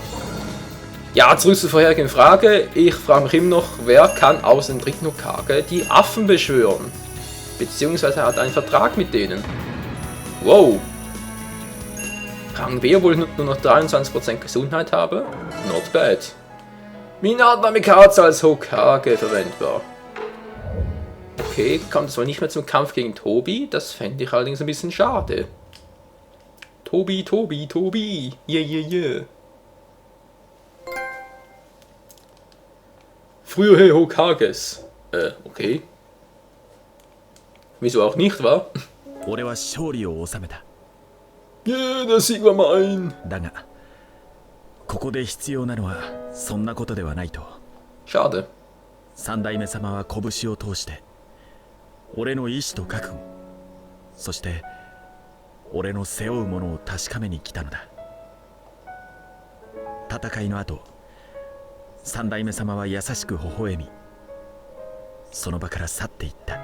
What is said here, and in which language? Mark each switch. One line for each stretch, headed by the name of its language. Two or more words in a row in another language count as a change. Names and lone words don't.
German: Ja, zurück zur vorherigen Frage. Ich frage mich immer noch, wer kann aus dem dritten Hokage die Affen beschwören? Beziehungsweise hat einen Vertrag mit denen. Wow. Rang B, obwohl ich nur noch 23% Gesundheit habe?
English: Not bad.
German: Minato Namikaze als Hokage verwendbar. Okay, kommt es wohl nicht mehr zum Kampf gegen Tobi. Das fände ich allerdings ein bisschen schade. Tobi, Tobi, Tobi. Yeah, yeah, yeah. Frühere Hokages. Okay. Wieso auch nicht, wa? Yeah, der Sieg war mein. Schade.
Japanese: 三代目様は拳を通して俺の意志と覚悟、そして俺の背負うものを確かめに来たのだ。戦いの後、三代目様は優しく微笑み、その場から去っていった。